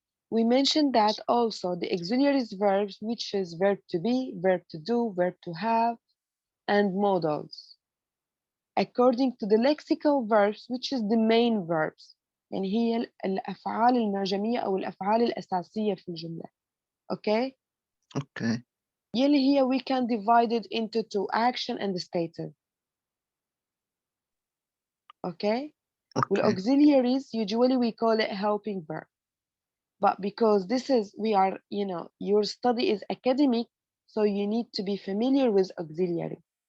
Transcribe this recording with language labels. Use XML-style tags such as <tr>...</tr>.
<en>We mentioned that also the auxiliary verbs, which is verb to be, verb to do, verb to have, and modals. According to the lexical verbs, which is the main verbs.</en> <ar>يعني هي الأفعال المعجمية أو الأفعال الأساسية في الجملة.</ar> <en>Okay? Okay.</en> <ar>يلي هي</ar> <en>we can divide it into two, action and stative. Okay? With Okay. auxiliaries, usually we call it helping verb. But because your study is academic, so you need to be familiar with auxiliary.</en>